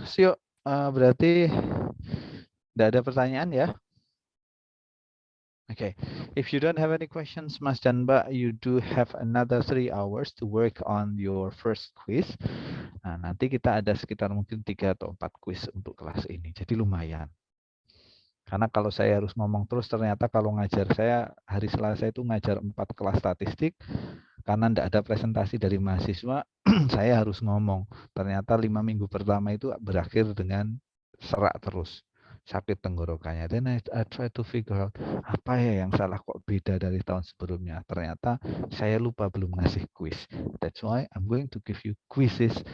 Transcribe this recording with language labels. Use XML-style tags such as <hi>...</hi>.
<id>Sio, berarti tidak ada pertanyaan ya?</id> <en>Okay. If you don't have any questions,</en> <id>Mas dan Mbak,</id> <en>you do have another 3 hours to work on your first quiz.</en> <id>Nah, nanti kita ada sekitar mungkin 3 atau 4 quiz untuk kelas ini. Jadi lumayan. Karena kalau saya harus ngomong terus, ternyata kalau ngajar saya hari Selasa itu ngajar 4 kelas statistik. Karena tidak ada presentasi dari mahasiswa, saya harus ngomong. Ternyata 5 minggu pertama itu berakhir dengan serak terus, sakit tenggorokannya.</id> <en>Then I try to figure out</en> <id>apa ya yang salah kok beda dari tahun sebelumnya. Ternyata saya lupa belum ngasih quiz.</id> <en>That's why I'm going to give you quizzes.</en>